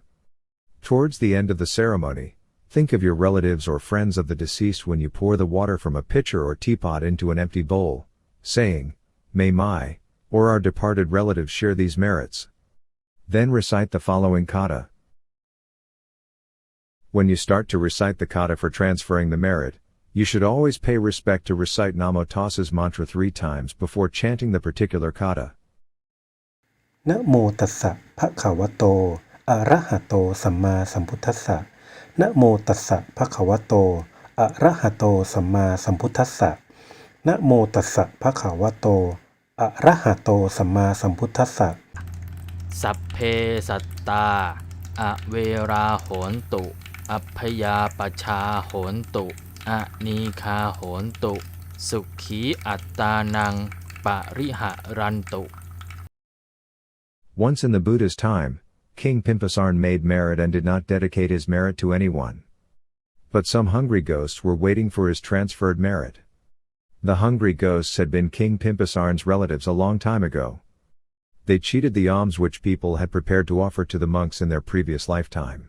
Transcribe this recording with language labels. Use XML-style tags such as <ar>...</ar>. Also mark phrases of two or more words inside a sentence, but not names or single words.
<en>Towards the end of the ceremony, think of your relatives or friends of the deceased when you pour the water from a pitcher or teapot into an empty bowl, saying, "May my, or our departed relatives share these merits." Then recite the following kata. When you start to recite the kata for transferring the merit, you should always pay respect to recite Namo Tassa's mantra 3 times before chanting the particular kata.</en> <pi>Namo Tassa Bhagavato Arahato Samma Sambuddhassa. Namo Tassa Bhagavato Arahato Samma Sambuddhassa. Namo Tassa Bhagavato Arahato Samma Sambuddhassa. Sup-pe-sat-tah ar-way-ra-hon-tu Abhaya-pacha-hon-tu Anika-hon-tu Sukhi attanang pariharantu.</pi> <en>Once in the Buddha's time, King Pimpasarn made merit and did not dedicate his merit to anyone. But some hungry ghosts were waiting for his transferred merit. The hungry ghosts had been King Pimpasarn's relatives a long time ago. They cheated the alms which people had prepared to offer to the monks in their previous lifetime.</en>